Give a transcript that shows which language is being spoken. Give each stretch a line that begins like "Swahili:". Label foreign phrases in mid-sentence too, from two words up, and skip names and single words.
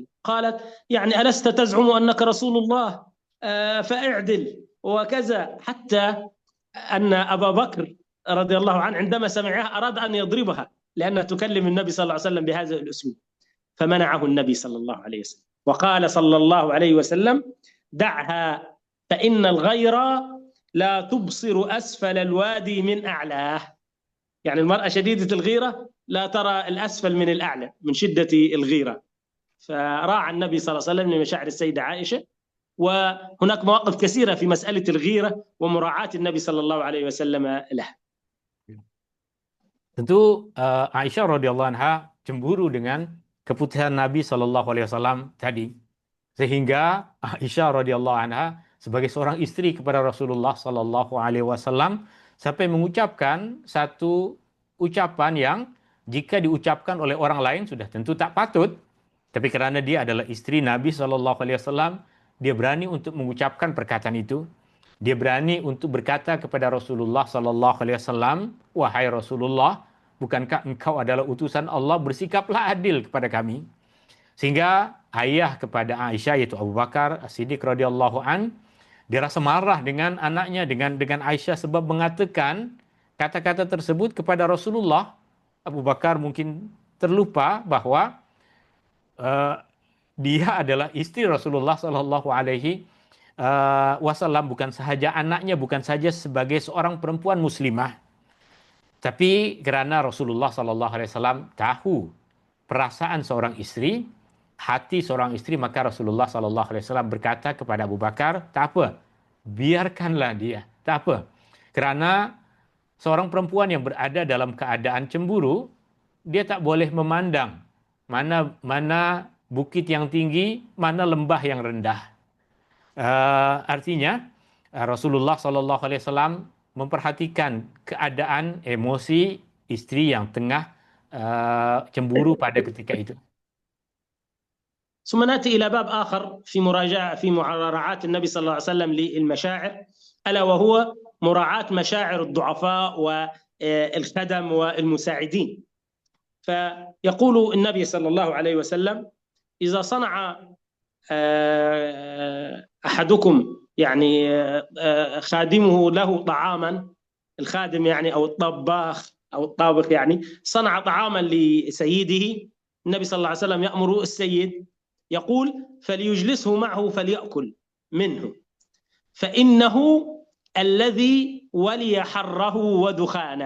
Arabic: قالت يعني ألست تزعم أنك رسول الله فاعدل وكذا، حتى أن أبا بكر رضي الله عنه عندما سمعها أراد أن يضربها لأنها تكلم النبي صلى الله عليه وسلم بهذا الأسلوب، فمنعه النبي صلى الله عليه وسلم وقال صلى الله عليه وسلم دعها فإن الغير لا تبصر أسفل الوادي من أعلاه. يعني المرأة شديدة الغيرة لا ترى الأسفل من الأعلى من شدة الغيرة. فراعى النبي صلى الله عليه وسلم لمشاعر السيدة عائشة. وهناك مواقف كثيرة في مسألة الغيرة ومراعاة النبي صلى الله عليه وسلم له.
Malay: Tentu Aisyah
Arabic: رضي الله عنها
Malay: cemburu dengan keputusan Nabi
Arabic: صلى الله عليه وسلم
Malay: tadi, sehingga Aisyah
Arabic: رضي الله عنها
Malay: sebagai seorang istri kepada Rasulullah
Arabic: صلى الله عليه وسلم
Malay: sampai mengucapkan satu ucapan yang jika diucapkan oleh orang lain sudah tentu tak patut, tapi kerana dia adalah istri Nabi
Arabic: صلى الله عليه وسلم,
Malay: dia berani untuk mengucapkan perkataan itu. Dia berani untuk berkata kepada Rasulullah
Arabic: صلى الله عليه وسلم,
Malay: "Wahai Rasulullah, bukankah engkau adalah utusan Allah? Bersikaplah adil kepada kami." Sehingga ayah kepada Aisyah, yaitu Abu Bakar As-Siddiq
Arabic: رضي الله عن,
Malay: dia rasa marah dengan anaknya, dengan Aisyah, sebab mengatakan kata-kata tersebut kepada Rasulullah. Abu Bakar mungkin terlupa bahawa dia adalah istri Rasulullah
Arabic: صلى الله عليه وسلم,
Malay: bukan sahaja anaknya, bukan saja sebagai seorang perempuan muslimah, tapi kerana Rasulullah
Arabic: صلى الله عليه وسلم
Malay: tahu perasaan seorang istri, hati seorang istri, maka Rasulullah
Arabic: صلى الله عليه وسلم
Malay: berkata kepada Abu Bakar, tak apa, biarkanlah dia, tak apa. Kerana seorang perempuan yang berada dalam keadaan cemburu, dia tak boleh memandang mana bukit yang tinggi, mana lembah yang rendah. Artinya Rasulullah
Arabic: صلى الله عليه وسلم
Malay: memperhatikan keadaan emosi istri yang tengah cemburu pada ketika itu.
Arabic: ثم ناتي الى باب اخر في مراعاه النبي صلى الله عليه وسلم للمشاعر، الا وهو مراعاه مشاعر الضعفاء والخدم والمساعدين. فيقول النبي صلى الله عليه وسلم: اذا صنع احدكم يعني خادمه له طعاما، الخادم يعني او الطباخ او الطابخ يعني صنع طعاما لسيده، النبي صلى الله عليه وسلم يأمر السيد يقول: فليجلسه معه فليأكل منه، فإنه الذي ولي حره ودخانه.